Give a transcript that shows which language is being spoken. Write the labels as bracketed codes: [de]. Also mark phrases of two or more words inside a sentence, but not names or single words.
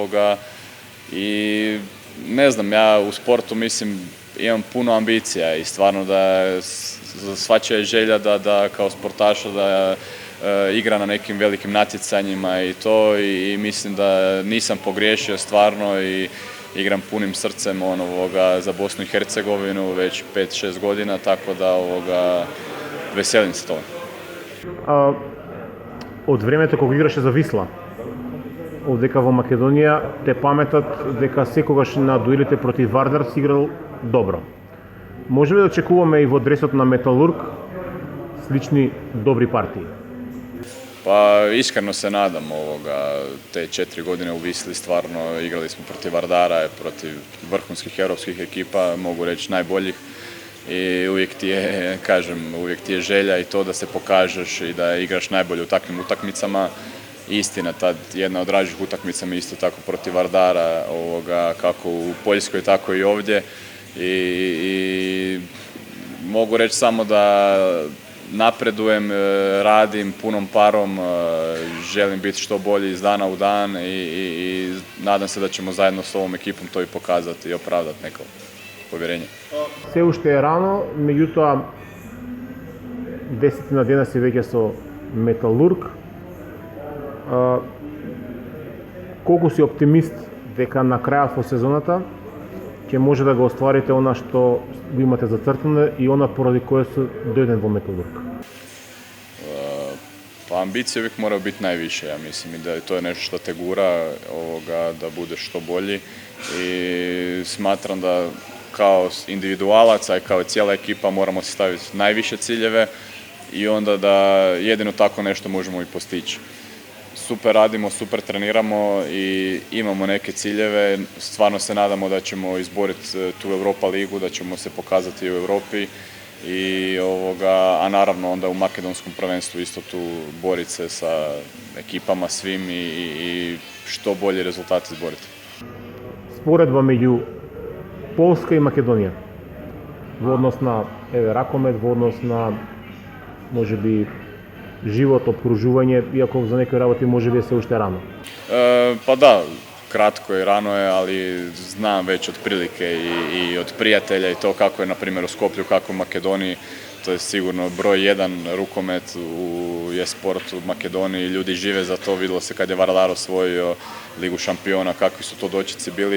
[hr] i ne znam, ja u sportu mislim imam puno ambicija i stvarno da svačija je želja da kao sportaša da igra na nekim velikim natjecanjima i to i mislim da nisam pogriješio stvarno i igram punim srcem za Bosnu i Hercegovinu već 5-6 godina, tako da veselim se tome. [mk] Од времето кога играше за Висла, одека во Македонија те паметат дека секогаш на дуелите против Вардар си играл добро. Може ли да очекуваме и во дресот на Металург слични добри партии? [hr] Pa iskreno se nadam te 4 godine u Wisli stvarno igrali smo protiv Vardara, protiv vrhunskih europskih ekipa, mogu reći najboljih. I uvijek ti je želja i to da se pokažeš i da igraš najbolje u takvim utakmicama. Istina, tad jedna od dražih utakmica mi isto tako protiv Vardara, kako u Poljskoj, tako i ovdje. I mogu reći samo da napredujem, radim punom parom, želim biti što bolji iz dana u dan i nadam se da ćemo zajedno s ovom ekipom to i pokazati i opravdati neko povjerenje. [mk] Се уште е рано, меѓутоа 10 дена си веќе со Металург. Колку си оптимист дека на крајот во сезоната ќе може да го остварите она што го имате зацртано и она поради кое се дојден во Металург? [hr] Pa ambicije uvijek moraju biti najviše, ja mislim, i da to je nešto što te gura, da budeš što bolji i smatram da kao individualac, a i kao cijela ekipa moramo si staviti najviše ciljeve i onda da jedino tako nešto možemo i postići. Super radimo, super treniramo i imamo neke ciljeve, stvarno se nadamo da ćemo izboriti tu Europa ligu, da ćemo se pokazati u Europi a naravno onda u makedonskom prvenstvu isto tu boriti se sa ekipama svim i što bolji rezultat izboriti. [mk] Споредба меѓу Полска и Македонија во однос на ракомет, во однос на можеби живот, обкружување, иако за некои работи можеби се уште рано. [hr] Pa da, kratko i rano je, ali znam već od prilike i od prijatelja i to kako je na primjer u Skoplju, kako u Makedoniji. To je sigurno broj 1 rukomet je sport u Makedoniji, ljudi žive za to, vidjelo se kad je Vardar osvojio Ligu šampiona, kakvi su to dočeci bili.